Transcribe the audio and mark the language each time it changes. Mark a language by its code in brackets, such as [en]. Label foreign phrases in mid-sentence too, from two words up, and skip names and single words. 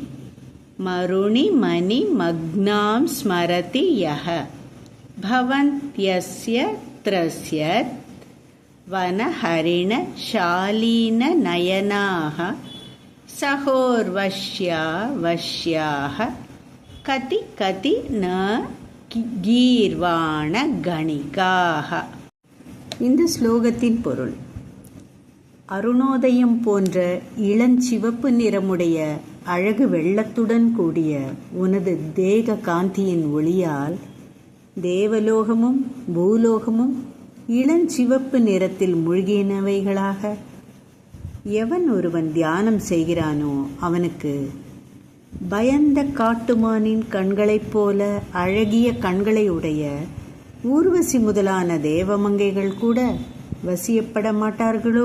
[sa] मरुणिमणिमग्नां स्मरति यः भवन्त्यस्य त्रस्यत् वनहरिणशालीननयनाः सहोर्वश्यावश्याः कति कति न गीर्वाणगणिकाः. [ta] இந்த ஸ்லோகத்தின் பொருள்: அருணோதயம் போன்ற இளஞ்சிவப்பு நிறமுடைய அழகு வெள்ளத்துடன் கூடிய உனது தேக காந்தியின் ஒளியால் தேவலோகமும் பூலோகமும் இளஞ்சிவப்பு நிறத்தில் மூழ்கினவைகளாக எவன் ஒருவன் தியானம் செய்கிறானோ அவனுக்கு பயந்த காட்டுமானின் கண்களைப் போல அழகிய கண்களை உடைய ஊர்வசி முதலான தேவமங்கைகள் கூட வசியப்பட மாட்டார்களோ?